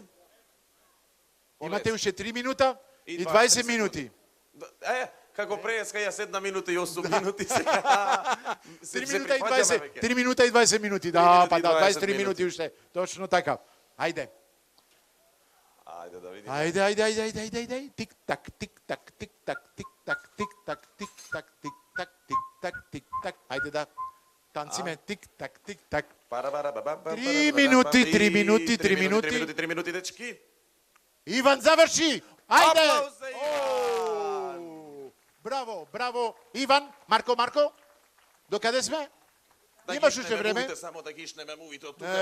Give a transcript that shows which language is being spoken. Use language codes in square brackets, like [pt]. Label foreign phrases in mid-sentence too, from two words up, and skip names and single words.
[mk] имате уште 3 минута и 20 минути. Како преска јас 1 минута и 8 минути сега. 3 минута и 20 минути. Да, па да, 23 минути уште. Точно така. Ајде. Ајде да видиме. Ајде. Тик-так, тик-так, тик-так, тик-так, тик-так, тик-так, тик-так, тик-так, тик-так. Ајде да танциме тик-так, тик-так. 3 минути, дечки. Иван заврши. Ајде. Аплауз за Иван. Браво. Иван, Марко. Докаде сме? Имаш уште време. Само да гишнеме мувите од тука.